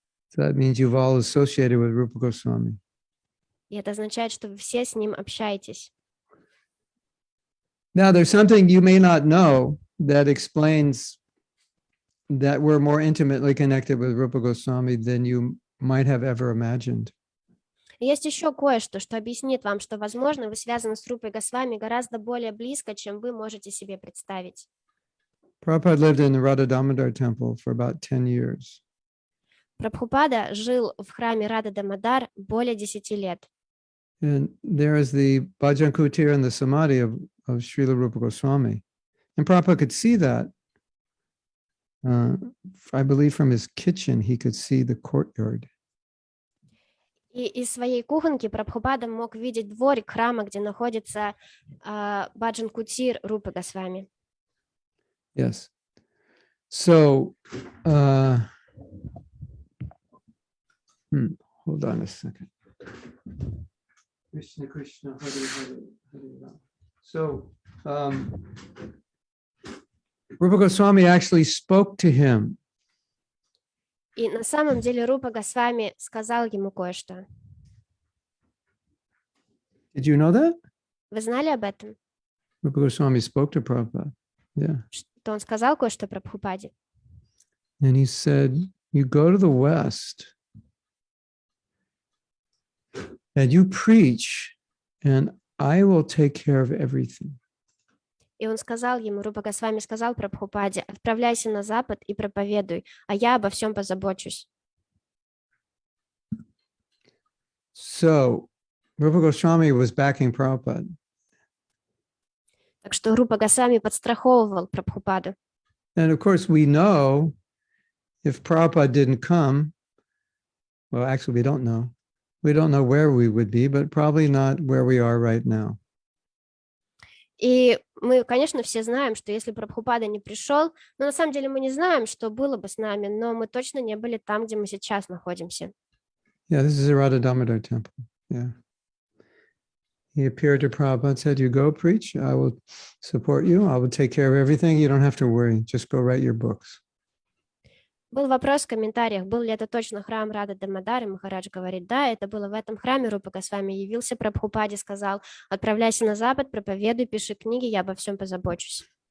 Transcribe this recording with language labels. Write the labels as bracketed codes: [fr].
[en] So that means you've all associated with Rupa Goswami. [ru] И это означает, что вы все с ним общаетесь. [en] Now, there's something you may not know that explains that we're more intimately connected with Rupa Goswami than you might have ever imagined. [ru] Есть еще кое-что, что объяснит вам, что, возможно, вы связаны с Рупой Госвами гораздо более близко, чем вы можете себе представить. [en] Prabhupada lived in the Radha Damodar temple for about 10 years. [ru] Прабхупада жил в храме Рада Дамодар более 10 лет. [en] And there is the Bhajan Kutir and the Samadhi of Srila Rupa Goswami. And Prabhupada could see that. I believe from his kitchen, he could see the courtyard. [ru] И из своей кухоньки Прабхупада мог видеть дворик храма, где находится Баджан Кутир Рупы Госвами. [en] Yes. So, hold on a second. [sa] Krishna Krishna Hare Hare Hare Rama. [en] So, Rupa Goswami actually spoke to him. [ru] И на самом деле Рупа Госвами сказал ему кое-что. [en] Did you know that? [ru] Вы знали об этом? [en] Rupa Goswami spoke to Prabhupada. Yeah. [ru] Что он сказал кое-что про Прабхупаде. [en] And he said, you go to the West and you preach, and I will take care of everything. [ru] И он сказал ему, Рупа Госвами сказал Прабхупаде: отправляйся на Запад и проповедуй, а я обо всем позабочусь. [en] So Rupa Goswami was backing Prabhupada. [ru] Так что Рупа Госвами подстраховывал Прабхупаду. [en] And of course, we know if Prabhupada didn't come, well, actually, we don't know. We don't know where we would be, but probably not where we are right now. [ru] И мы, конечно, все знаем, что если Прабхупада не пришел, но на самом деле мы не знаем, что было бы с нами, но мы точно не были там, где мы сейчас находимся. [en] Yeah, this is a Radha Damodar temple. Yeah. He appeared to Prabhupada and said, you go preach, I will support you, I will take care of everything, you don't have to worry, just go write your books. [ru] Был вопрос в комментариях, был ли это точно храм Рады Дамодары. Махарадж говорит, да, это было в этом храме. Рупа Госвами явился Прабхупаде, сказал: отправляйся на Запад, проповедуй, пиши книги, я обо всем позабочусь.